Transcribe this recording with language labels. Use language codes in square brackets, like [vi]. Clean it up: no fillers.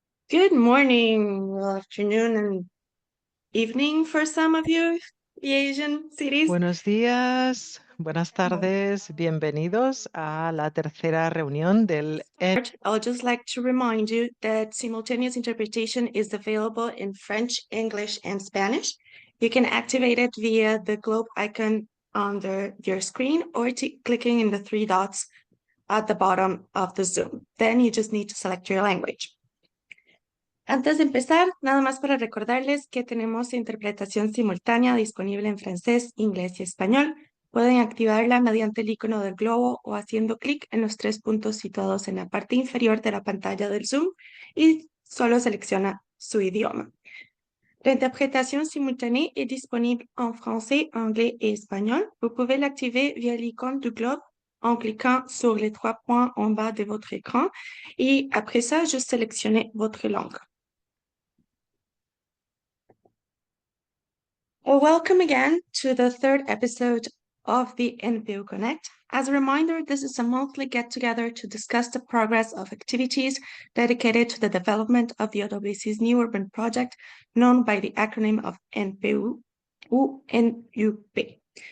[en] Good morning, well, afternoon, and evening for some of you, the Asian cities. [es] Buenos días, buenas tardes, bienvenidos a la tercera reunión del [en] I'll just like to remind you that simultaneous interpretation is available in French, English, and Spanish. You can activate it via the globe icon on your screen or clicking in the three dots at the bottom of the Zoom. Then you just need to select your language. [es] Antes de empezar, nada más para recordarles que tenemos interpretación simultánea disponible en francés, inglés y español. Pueden activarla mediante el icono del globo o haciendo clic en los tres puntos situados en la parte inferior de la pantalla del Zoom y solo selecciona su idioma. [fr] L'interprétation simultanée est disponible en français, anglais et espagnol. Vous pouvez l'activer via l'icône du globe en cliquant sur les trois points en bas de votre écran et après ça, juste sélectionnez votre langue. [en] Well, welcome again to the third episode of the NPU Connect. As a reminder, this is a monthly get-together to discuss the progress of activities dedicated to the development of the OWC's new urban project, known by the acronym of NPU, NUP.